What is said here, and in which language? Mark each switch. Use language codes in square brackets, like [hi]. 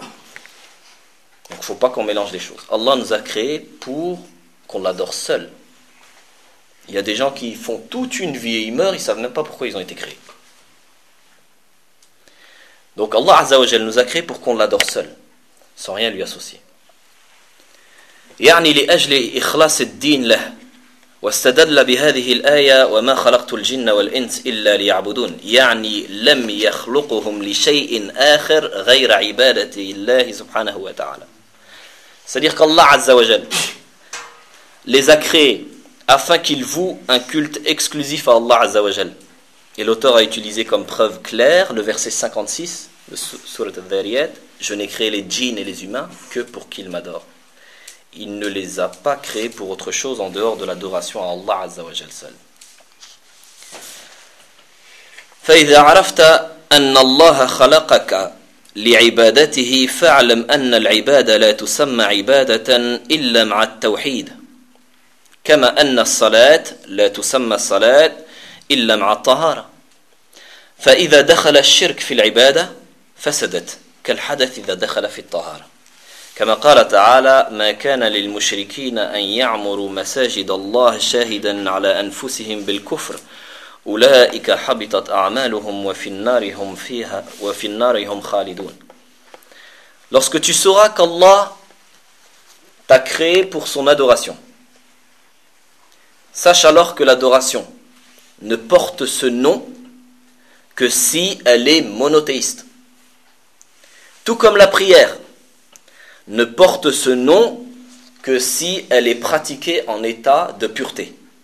[fr] Donc il ne faut pas qu'on mélange les choses. Allah nous a créés pour qu'on l'adore seul. Il y a des gens qui font toute une vie et ils meurent, ils ne savent même pas pourquoi ils ont été créés. Donc Allah Azza wa Jal nous a créés pour qu'on l'adore seul, sans rien lui associer. [ar] يعني لأجل إخلاص الدين له واستدل بهذه الآية وما خلقت الجن والإنس إلا ليعبدون يعني لم يخلقهم لشيء آخر غير عبادة الله سبحانه وتعالى. [fr] C'est-à-dire qu'Allah Azza wa Jal les a créés afin qu'ils vouent un culte exclusif à Allah Azza wa Jal. Et l'auteur a utilisé comme preuve claire le verset 56 de Sourate Al-Dhariyat : je n'ai créé les djinns et les humains que pour qu'ils m'adorent. Il ne les a pas créés pour autre chose en dehors de l'adoration à Allah Azza wa Jal seul. [ar] فإذا عرفت أن الله خلقك لعبادته فاعلم أن العبادة لا تسمى عبادة إلا مع التوحيد كما أن الصلاة لا تسمى صلاة إلا مع الطهارة فإذا دخل الشرك في العبادة فسدت كالحدث إذا دخل في الطهارة كما قال تعالى ما كان للمشركين أن يعمروا مساجد الله شاهدا على أنفسهم بالكفر أولئك حبطت أعمالهم وفي النار هم خالدون. [fr] Lorsque tu sauras qu'Allah t'a créé pour son adoration, sache alors que l'adoration ne porte ce nom que si elle est monothéiste. Tout comme la prière ne porte ce nom que si elle est pratiquée en état de pureté.